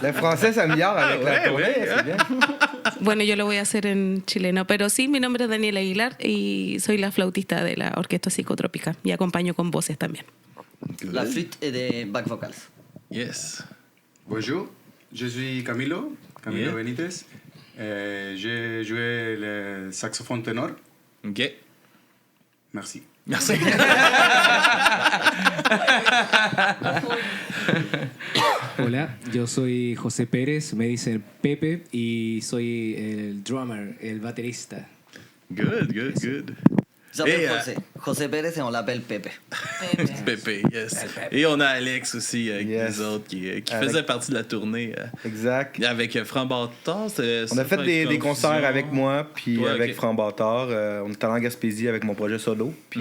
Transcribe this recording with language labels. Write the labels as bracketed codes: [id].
[fr] Le français s'améliore avec la tournée, c'est bien. [es] Bueno, yo lo voy a hacer en chileno, pero sí, mi nombre es Daniela Aguilar y soy la flautista de la Orquesta Psicotrópica y acompaño con voces también. [fr] La flûte et des back vocals. [en] Yes. [fr] Bonjour, je suis Camilo Benítez. J'ai joué le saxophone ténor. [en] OK. [fr] Merci. [es] Hola, yo soy José Pérez, me dicen Pepe y soy el drummer, el baterista. [en] Good. [fr] J'appelle José Pérez et on l'appelle Pepe. [en] Pepe, yes. [fr] Et on a Alex aussi avec nous autres qui faisait partie de la tournée. Exact. Avec Franc Bâtard. On a fait des concerts avec moi, puis toi, avec [en] okay. [fr] Franc Bâtard. On est allé en Gaspésie avec mon projet solo, puis